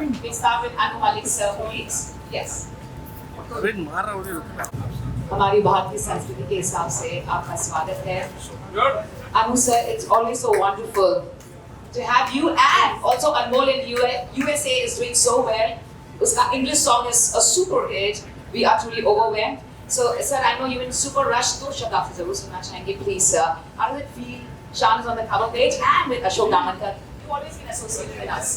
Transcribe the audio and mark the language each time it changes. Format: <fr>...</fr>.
<en>We start with Anu Malik sir, please. Yes.</en> <hi>अबे मार रहा हूँ रुक. हमारी भारतीय संस्कृति के हिसाब से आपका स्वागत है.</hi> <en>Anu sir, it's always so wonderful to have you, and also Anmol in USA is doing so well. Uska English song is a super hit. We are truly overwhelmed. So sir, I know you're in super rush.</en> <hi>दो शब्द आपसे जरूर सुनना चाहेंगे, please sir.</hi> <en>How does it feel? Sean is on the cover page and with Ashok Ramadkar. You've always been associated with us.</en>